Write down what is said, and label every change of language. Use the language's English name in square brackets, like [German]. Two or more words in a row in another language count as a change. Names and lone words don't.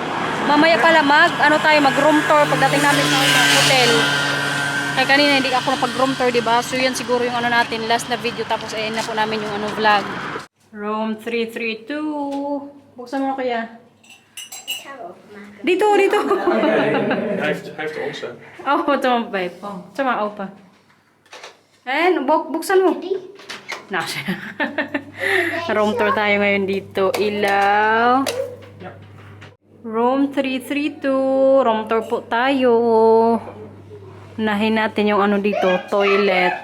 [Filipino] Mamaya pala mag [English] room tour [Filipino] pagdating namin sa hotel. Kaya kanina hindi ako napag- [English] room tour, [Filipino] diba? So yan siguro yung natin, last na video. Tapos ayun na po namin yung vlog. Room 332. Buksan mo na kaya. Dito, dito. [Dutch] Hij heeft ons, hè. [Filipino] Oh, ito ang babe. Oh, ito mga opa. And, buksan mo. Nasa. [English] Room tour [Filipino] tayo ngayon dito. Ilaw. Room 332. [English] Room tour [Filipino] po tayo. Unahin natin yung dito, toilet.